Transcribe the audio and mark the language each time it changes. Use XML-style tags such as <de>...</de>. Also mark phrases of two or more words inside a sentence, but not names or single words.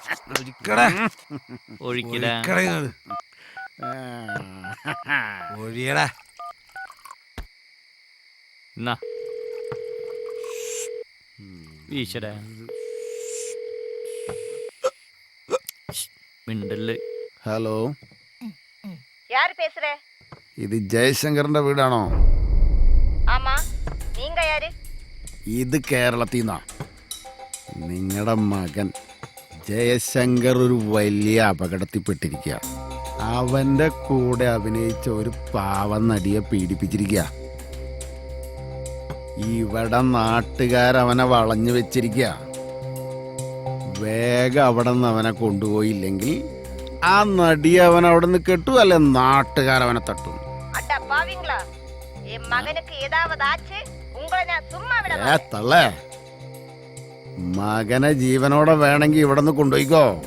<ml>ഒഴിക്കടാ. ഈശ്വരാ മിണ്ടല്. ഹലോ,</ml> <ta>யார் பேசுற?</ta> <ml>ഇത് ജയശങ്കറിന്റെ വീടാണോ?</ml> <ta>ஆமா, நீங்க யாரு?</ta> <ml>ഇത് കേരളത്തിൽ നിന്നാ. നിങ്ങളുടെ മകൻ ജയശങ്കർ ഒരു വലിയ അപകടത്തിൽപ്പെട്ടിരിക്കുക. അവന്റെ കൂടെ അഭിനയിച്ച ഒരു പാവം നടിയെ പീഡിപ്പിച്ചിരിക്കുക. ഇവിടെ നാട്ടുകാരവനെ വളഞ്ഞു വെച്ചിരിക്കുക. വേഗം അവിടെ നിന്ന് അവനെ കൊണ്ടുപോയില്ലെങ്കിൽ ആ നടി അവൻ അവിടെ നിന്ന് കെട്ടു, അല്ലെ നാട്ടുകാരവനെ തട്ടും.</ml> <ta>அட பாவிங்களா, என் மகனுக்கு ஏதாவது ஆச்சு உங்களை நான் சும்மா விட</ta> <ml>തള്ളേ, മകനെ ജീവനോടെ വേണമെങ്കിൽ ഇവിടെ നിന്ന് കൊണ്ടുപോയിക്കോ.</ml>